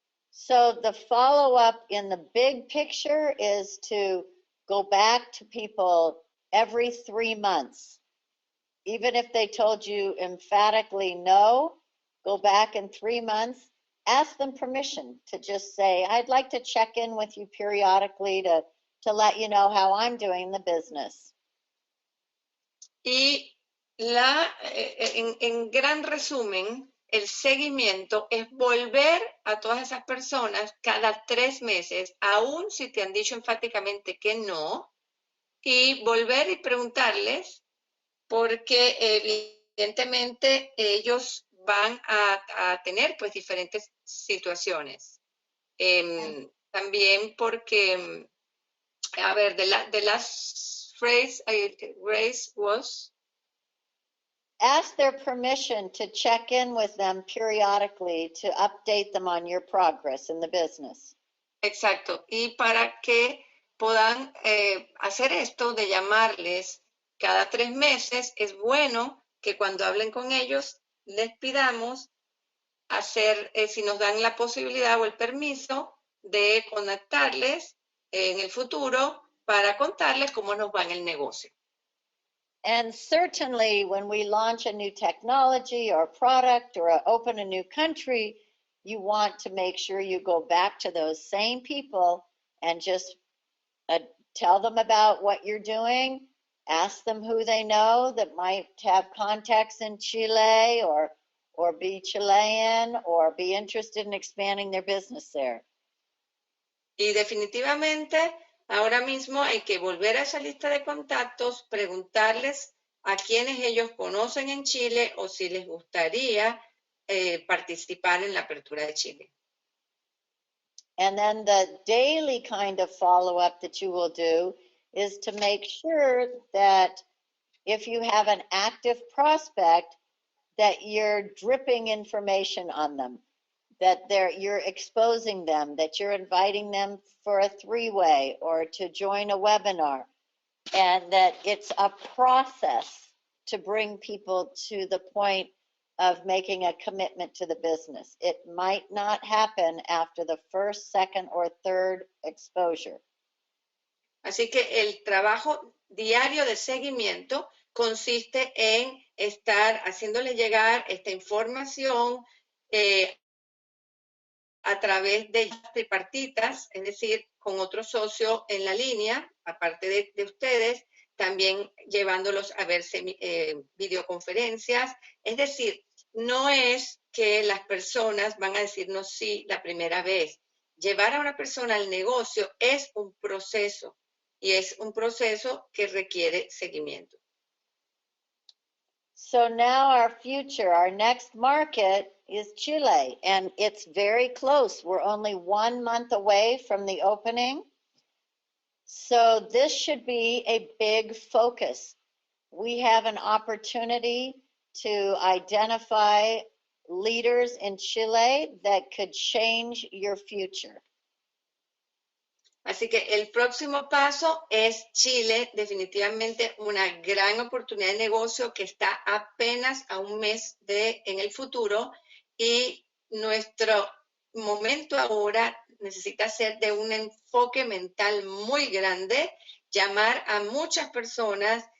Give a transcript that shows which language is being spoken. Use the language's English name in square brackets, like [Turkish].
[English] So the follow-up in the big picture is to go back to people every 3 months. Even if they told you emphatically no, go back in 3 months, ask them permission to just say, I'd like to check in with you periodically to let you know how I'm doing the business. [Spanish] Y en gran resumen, el seguimiento es volver a todas esas personas cada 3 meses, aun si te han dicho enfáticamente que no, y volver y preguntarles porque evidentemente ellos van a tener pues diferentes situaciones. También porque, a ver, [English] the last phrase, [Spanish] Grace, was? [English] Ask their permission to check in with them periodically to update them on your progress in the business. [Spanish] Exacto. Y para que puedan hacer esto de llamarles cada 3 meses, es bueno que cuando hablen con ellos les pidamos hacer, si nos dan la posibilidad o el permiso de contactarles en el futuro para contarles cómo nos va en el negocio. [English] And certainly when we launch a new technology or product or open a new country, you want to make sure you go back to those same people and just tell them about what you're doing, ask them who they know that might have contacts in Chile or be Chilean or be interested in expanding their business there. [Spanish] Y definitivamente ahora mismo hay que volver a esa lista de contactos, preguntarles a quienes ellos conocen en Chile o si les gustaría participar en la apertura de Chile. [English] And then the daily kind of follow-up that you will do is to make sure that if you have an active prospect, that you're dripping information on them, that you're exposing them, that you're inviting them for a 3-way or to join a webinar, and that it's a process to bring people to the point of making a commitment to the business. It might not happen after the first, second, or third exposure. [Spanish] Así que el trabajo diario de seguimiento consiste en estar haciéndole llegar esta información a través de tripartitas, es decir, con otro socio en la línea, aparte de ustedes, también llevándolos a ver videoconferencias. Es decir, no es que las personas van a decirnos sí la primera vez. Llevar a una persona al negocio es un proceso y es un proceso que requiere seguimiento. [English] So now our future, our next market is Chile, and it's very close. We're only 1 month away from the opening. So this should be a big focus. We have an opportunity to identify leaders in Chile that could change your future. [Spanish] Así que el próximo paso es Chile, definitivamente una gran oportunidad de negocio que está apenas a 1 mes en el futuro y nuestro momento ahora necesita ser de un enfoque mental muy grande, llamar a muchas personas